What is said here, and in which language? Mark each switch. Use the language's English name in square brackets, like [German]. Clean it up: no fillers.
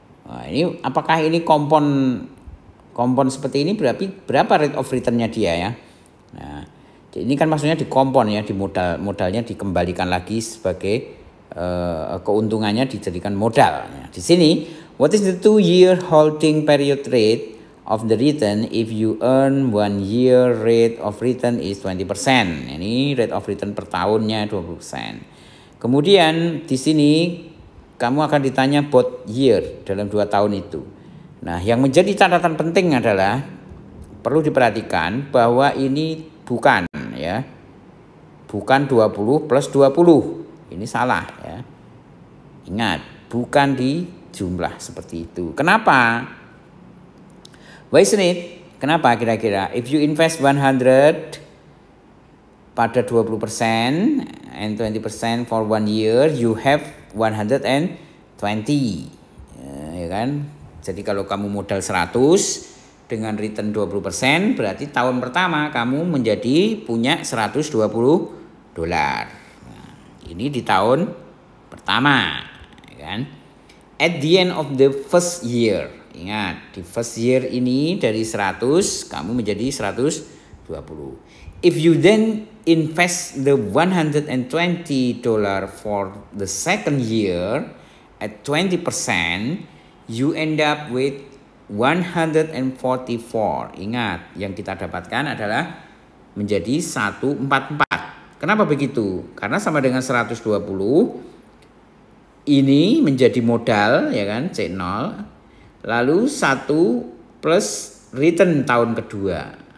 [Indonesian] Nah, ini apakah ini kompon seperti ini berapa rate of return-nya dia ya? Nah, ini kan maksudnya dikompon ya, di modalnya dikembalikan lagi sebagai keuntungannya dijadikan modal. Nah, di sini, [English] what is the 2-year holding period rate of the return if you earn 1 year rate of return is 20%. [Indonesian] Ini rate of return per tahunnya 20%. Kemudian di sini kamu akan ditanya both year dalam 2 tahun itu. Nah, yang menjadi catatan penting adalah perlu diperhatikan bahwa ini bukan 20 plus 20. Ini salah ya. Ingat, bukan di jumlah seperti itu. Kenapa? [English] Why isn't it? [Indonesian] Kenapa kira-kira? [English] If you invest 100 pada 20% and 20% for 1 year, you have 120. [Indonesian] Ya kan? Jadi kalau kamu modal 100 dengan return 20%, berarti tahun pertama kamu punya $120. Nah, ini di tahun pertama, ya kan? [English] At the end of the first year, [Indonesian] ingat di first year ini dari 100 kamu menjadi 120. [English] If you then invest the $120 for the second year at 20%, you end up with 144. [Indonesian] Ingat, yang kita dapatkan adalah menjadi 144. Kenapa begitu? Karena sama dengan 120. Ini menjadi modal, ya kan, C0. Lalu 1 plus return tahun kedua.